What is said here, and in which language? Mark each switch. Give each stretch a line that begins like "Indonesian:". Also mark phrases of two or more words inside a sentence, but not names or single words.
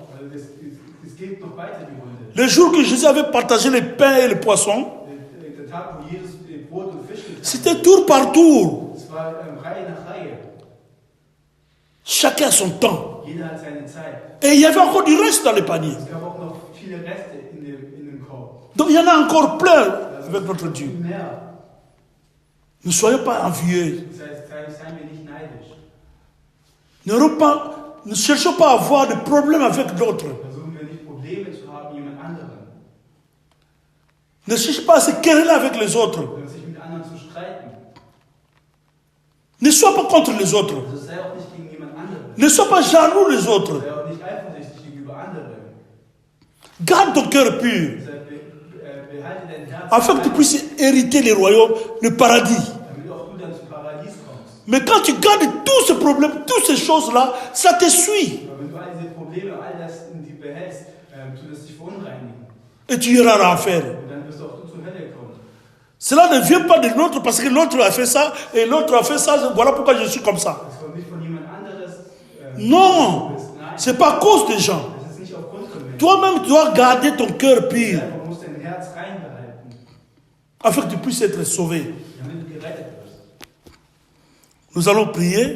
German: Also das geht noch weiter, die Runde.
French: Le jour que Jésus avait partagé les pains et les poissons,
German: Der Tag, wo Jesus Brot und Fisch geteilt
French: c'était tour par tour.
German: hat, es war Reihe nach Reihe.
French: Chacun a son temps.
German: Jeder hat seine Zeit.
French: Et il y avait encore du reste dans le panier.
German: Es gab auch noch viele Reste in dem Korb.
French: Donc il y en a encore plein avec notre Dieu.
German: Viel mehr.
French: Ne soyons pas envieux.
German: Das heißt, seien wir nicht neidisch.
French: Ne cherchons pas à avoir de problèmes avec d'autres.
German: Versuchen wir nicht Probleme zu haben mit jemand anderem.
French: Ne cherche pas à se quereller avec les autres.
German: Oder sich mit anderen zu streiten.
French: Ne sois pas contre les autres.
German: Also sei auch nicht gegen jemand anderen.
French: Ne sois pas jaloux les autres.
German: Sei auch nicht eifersüchtig gegenüber anderen.
French: Garde ton cœur pur,
German: Deshalb behalte dein Herz,
French: afin que tu puisses hériter le royaume, le paradis.
German: damit auch du dann zum Paradies kommst.
French: Mais quand tu gardes tous ces problèmes, toutes ces choses-là, ça te suit.
German: Aber wenn du all diese Probleme, all das in dir behältst, tut es dich verunreinigen.
French: Et tu iras en enfer.
German: Und dann wirst auch du zur Hölle kommen.
French: Cela ne vient pas de l'autre parce que l'autre a fait ça et l'autre a fait ça. Voilà pourquoi je suis comme ça.
German: Das kommt nicht von jemand anderes.
French: Non,
German: Nein,
French: c'est pas à cause des gens.
German: das ist nicht aufgrund von Menschen.
French: Toi-même, tu dois garder ton cœur pur
German: Du musst dein Herz rein behalten,
French: afin que tu puisses être sauvé.
German: damit du gerettet wirst.
French: Nous allons prier.